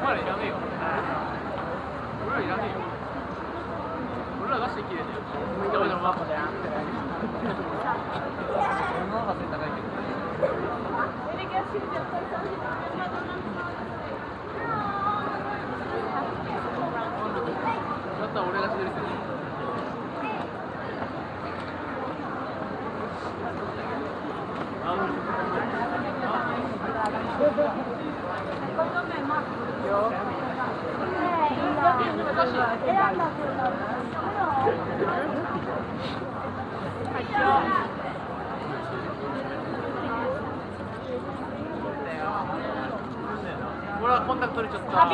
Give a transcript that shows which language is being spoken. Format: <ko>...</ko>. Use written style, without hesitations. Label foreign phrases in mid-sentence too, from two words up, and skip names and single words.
<it>Quello là si chiede.</it> <es>guapo de antes. No, va a sentar aquí.</es> <it>Vedi che si vede</it> <ja>ちょっと俺がしてる人。</ja> <it>secondo me Marco Io? è andato Ora contatto</it> <ja>取れちゃった。</ja>